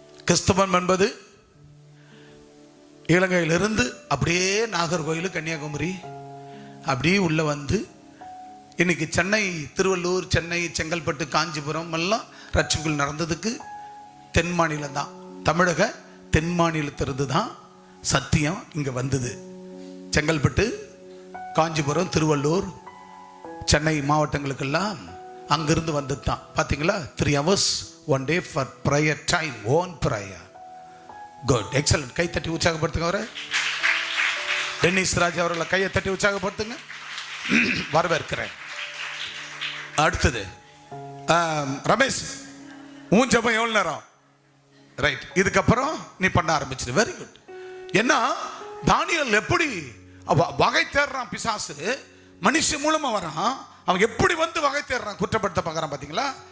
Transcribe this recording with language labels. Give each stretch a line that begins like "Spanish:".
Tamil: கிறிஸ்தவம் என்பது இலங்கையிலிருந்து அப்படியே நாகர்கோயில், கன்னியாகுமரி அப்படியே உள்ள வந்து இன்னைக்கு சென்னை, திருவள்ளூர், சென்னை, செங்கல்பட்டு, காஞ்சிபுரம் எல்லாம் ரட்சிப்புகள் நடந்ததுக்கு தென் மாநிலம் தான், தமிழக தென் மாநிலத்திலிருந்து தான் சத்தியம் இங்கே வந்தது. செங்கல்பட்டு, காஞ்சிபுரம், திருவள்ளூர், சென்னை மாவட்டங்களுக்கெல்லாம் அங்கிருந்து வந்தது தான். பார்த்தீங்களா?
English: 3 hours 1 day for prayer time, own prayer. Good, excellent.
Tamil: கை தட்டி உற்சாகப்படுத்துங்க அவரை. டென்னிஸ் ராஜ் அவர்களை கையை தட்டி உற்சாகப்படுத்துங்க. வரவேற்கிறேன். அடுத்தது ரமேஷ், உன் ஜெபம் எவ்வளவு நேரம்? ரைட், இதுக்கப்புறம் நீ பண்ண ஆரம்பிச்சிடு.
English: Very good.
Tamil: ஏன்னா தானியேல் எப்படி வகை தேடுறான், பிசாசு மனுஷன் மூலமா வரான், அவன் எப்படி வந்து வகை தேடுறான், குற்றப்படுத்த பார்க்கறான். பாத்தீங்களா?